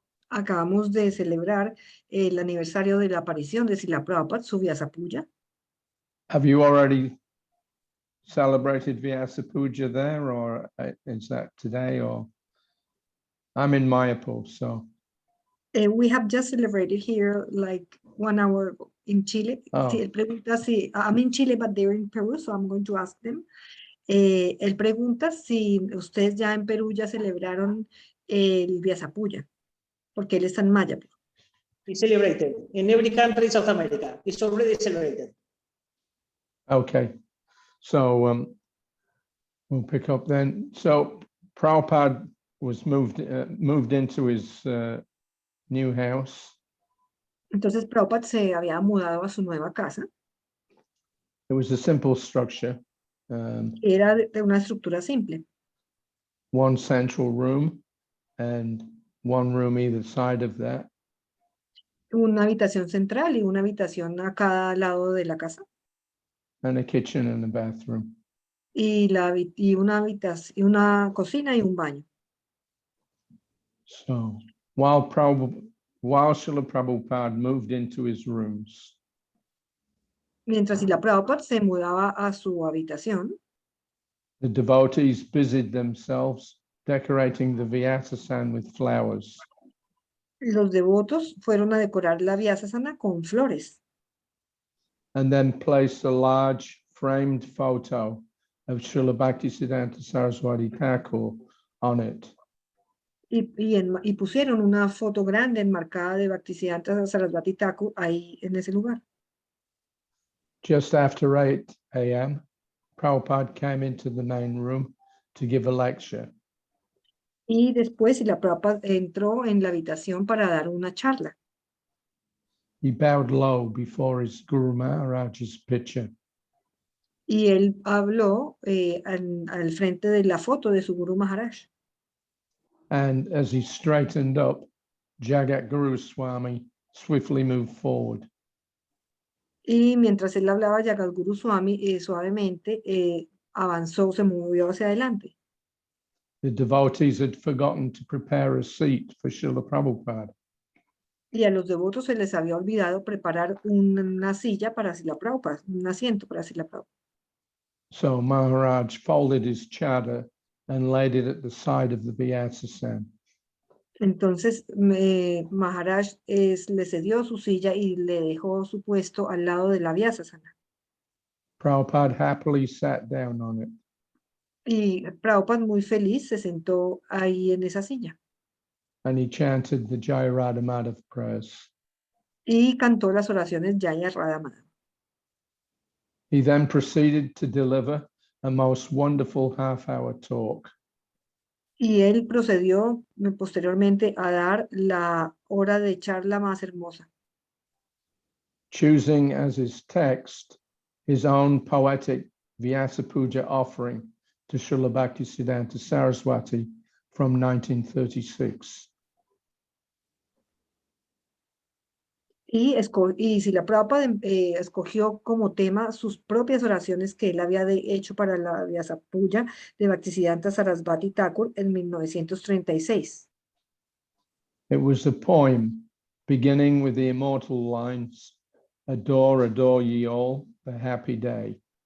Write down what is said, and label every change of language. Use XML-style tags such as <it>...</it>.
<es>acabamos de celebrar el aniversario de la aparición de Srila Prabhupada, su Vyasa Puja.</es> <en>Have you already celebrated Vyasa Puja there, or is that today? Or I'm in Mayapur, so. We have just celebrated here like 1 hour ago in Chile. Oh.</en> <es>Sí, él pregunta si,</es> <en>I'm in Chile, but they're in Peru, so I'm going to ask them.</en> <es>Él pregunta si ustedes ya en Perú ya celebraron el Vyasa Puja, porque él está en Mayapur.</es> <en>He celebrated in every country in South America. It's already celebrated. Okay, so we'll pick up then. So Prabhupada was moved into his new house.</en> <es>Entonces Prabhupada se había mudado a su nueva casa.</es> <en>It was a simple structure.</en> <es>Era de una estructura simple.</es> <en>One central room and one room either side of that.</en> <es>Una habitación central y una habitación a cada lado de la casa.</es> <en>And a kitchen and a bathroom.</en> <es>Y, y una cocina y un baño.</es> <en>So while Srila Prabhupada moved into his rooms,</en> <es>Mientras Srila Prabhupada se mudaba a su habitación,</es> <en>the devotees busied themselves decorating the Vyasasana with flowers.</en> <es>los devotos fueron a decorar la Vyasasana con flores.</es> <en>And then placed a large framed photo of Srila Bhaktisiddhanta Saraswati Thakur on it.</en> <es>Y pusieron una foto grande enmarcada de Bhaktisiddhanta Saraswati Thakur ahí en ese lugar.</es> <en>Just after 8 a.m., Prabhupada came into the main room to give a lecture.</en> <es>Y después Srila Prabhupada entró en la habitación para dar una charla.</es> <en>He bowed low before his Guru Maharaj's picture.</en> <es>Y él habló al frente de la foto de su Guru Maharaj.</es> <en>And as he straightened up, Jagat Guru Swami swiftly moved forward.</en> <es>Y mientras él hablaba, Jagadguru Swami suavemente avanzó, se movió hacia adelante.</es> <en>The devotees had forgotten to prepare a seat for Srila Prabhupada.</en> <es>Y a los devotos se les había olvidado preparar una silla para Srila Prabhupada, un asiento para Srila Prabhupada.</es> <en>So Maharaj folded his chadar and laid it at the side of the Vyasasana.</en> <es>Entonces Maharaj le cedió su silla y le dejó su puesto al lado de la Vyasasana.</es> <en>Prabhupada happily sat down on it.</en> <es>Y Prabhupada muy feliz se sentó ahí en esa silla.</es> <en>And he chanted the Jaya Radha Madhav prayers.</en> <es>Y cantó las oraciones Jaya Radha Madhav.</es> <en>He then proceeded to deliver a most wonderful half-hour talk.</en> <es>Y él procedió posteriormente a dar la hora de charla más hermosa,</es> <en>choosing as his text his own poetic Vyasa Puja offering to Srila Bhaktisiddhanta Saraswati from 1936.</en> <es>y Srila Prabhupada escogió como tema sus propias oraciones que él había hecho para la Vyasa Puja de Bhaktisiddhanta Sarasvati Thakur en 1936.</es> <en>It was a poem beginning with the immortal lines, "Adore, adore ye all, the happy day."</en>